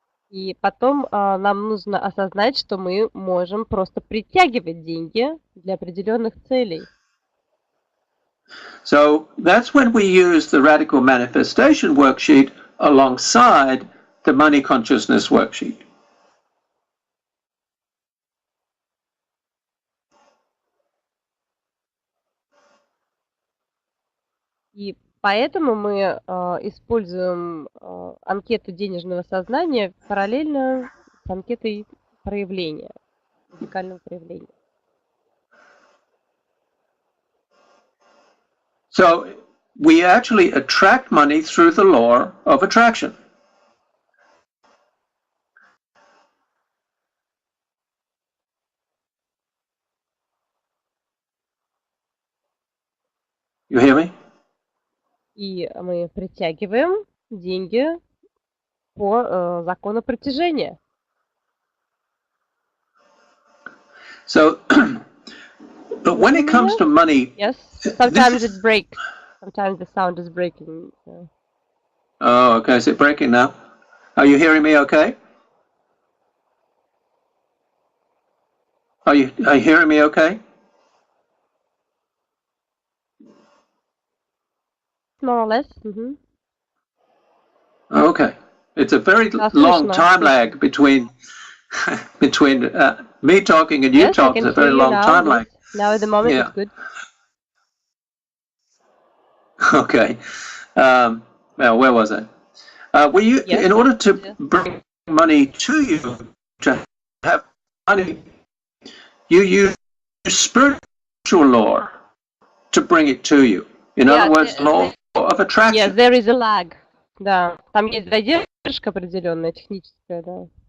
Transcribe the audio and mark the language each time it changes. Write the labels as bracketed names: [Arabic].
[Russian] И потом нам нужно осознать, что мы можем просто притягивать деньги для определенных целей. [English] So that's when we use the radical manifestation worksheet alongside the money consciousness worksheet. [Russian] И поэтому мы используем анкету денежного сознания параллельно с анкетой проявления, радикального проявления. [English] So we actually attract money through the law of attraction. You hear me? [Russian] И мы притягиваем деньги по закону притяжения. [English] So, but when it comes to money, yes, sometimes it breaks. Sometimes the sound is breaking. So. Oh, okay. Is it breaking now? Are you hearing me? Okay. Are you hearing me? Okay. More or less. Mm-hmm. Okay. It's a very long time lag between me talking and you talking. It's a very long time lag. Now at the moment it's good. Okay. Well, where was I? In order to bring money to you, to have money, you use spiritual law to bring it to you. In other words, law of attraction. Yes, there is a lag. [Russian] Да, там есть задержка определенная, техническая, да.